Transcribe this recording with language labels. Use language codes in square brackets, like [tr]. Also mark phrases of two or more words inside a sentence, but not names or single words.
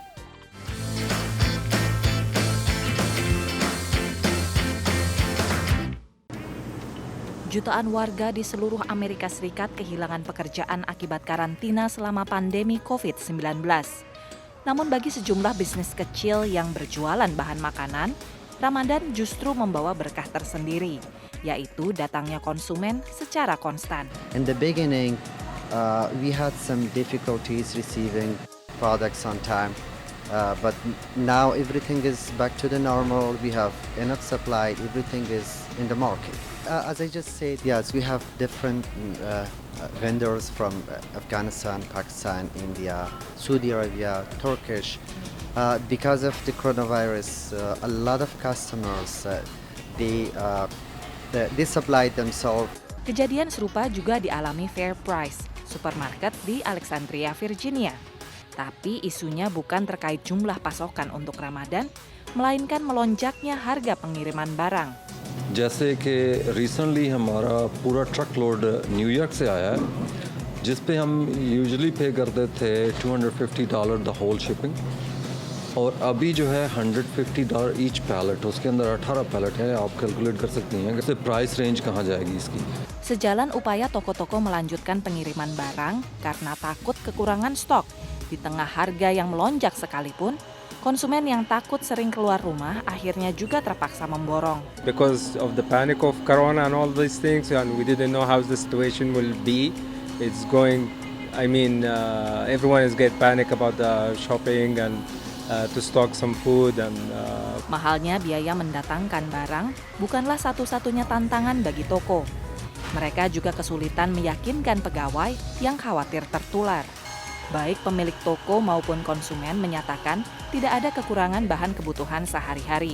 [id] Jutaan warga di seluruh Amerika Serikat kehilangan pekerjaan akibat karantina selama pandemi COVID-19. Namun bagi sejumlah bisnis kecil yang berjualan bahan makanan, Ramadan justru membawa berkah tersendiri, yaitu datangnya konsumen secara konstan. [en] In the beginning, we had some difficulties receiving products on time, but now everything is back to the normal. We have enough supply, everything is in the market. As I just said, yes, we have different vendors from Afghanistan, Pakistan, India, Saudi Arabia, Turkish. Because of the coronavirus, a lot of customers, they supplied themselves. [id] Kejadian serupa juga dialami Fair Price, supermarket di Alexandria, Virginia. Tapi isunya bukan terkait jumlah pasokan untuk Ramadan, melainkan melonjaknya harga pengiriman barang. [hi] जैसे कि रिसेंटली हमारा पूरा [en] truck load [hi] न्यूयॉर्क से आया है, जिस पे हम [en] usually pay [hi] करते थे $250 [en] the whole shipping, [hi] और अभी जो है $150 [en] each pallet, [hi] उसके अंदर 18 पैलेट है. आप कैलकुलेट कर सकती हैं कि [en] price range [hi] कहाँ जाएगी इसकी. [id] Sejalan upaya toko-toko melanjutkan pengiriman barang karena takut kekurangan stok. Di tengah harga yang melonjak sekalipun, konsumen yang takut sering keluar rumah akhirnya juga terpaksa memborong. [en] Because of the panic of Corona and all these things, and we didn't know how the situation will be. It's going, everyone is get panic about the shopping and to stock some food and. [id] Mahalnya biaya mendatangkan barang bukanlah satu-satunya tantangan bagi toko. Mereka juga kesulitan meyakinkan pegawai yang khawatir tertular. Baik pemilik toko maupun konsumen menyatakan tidak ada kekurangan bahan kebutuhan sehari-hari.